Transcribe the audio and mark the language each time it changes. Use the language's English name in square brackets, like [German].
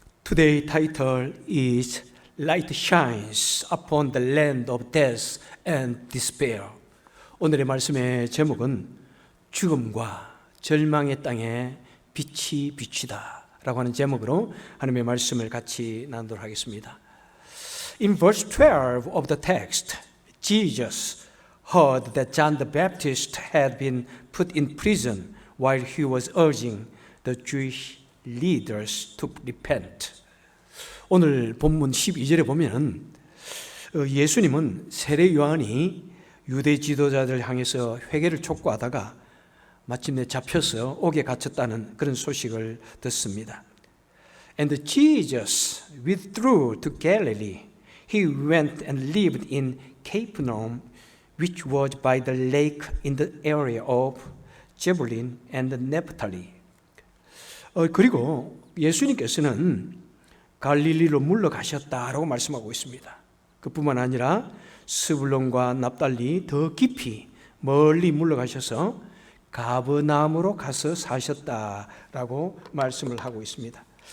[English] Today's title is Light Shines Upon the Land of Death and Despair. [Korean] 오늘의 말씀의 제목은 죽음과 절망의 땅에 빛이 비치다 라고 하는 제목으로 하나님의 말씀을 같이 나누도록 하겠습니다. [English] In verse 12 of the text, Jesus heard that John the Baptist had been put in prison while he was urging the Jewish leaders to repent. [Korean] 오늘 본문 12절에 보면 예수님은 세례 요한이 유대 지도자들 향해서 회개를 촉구하다가 마침내 잡혀서 옥에 갇혔다는 그런 소식을 듣습니다. [English] And Jesus withdrew to Galilee. He went and lived in Capernaum, which was by the lake in the area of Zebulun and Naphtali. [Korean] 그리고 예수님께서는 갈릴리로 물러가셨다라고 말씀하고 있습니다. 그뿐만 아니라 스불론과 납달리 더 깊이 멀리 물러가셔서 가버나움으로 가서 사셨다라고 말씀을 하고 있습니다.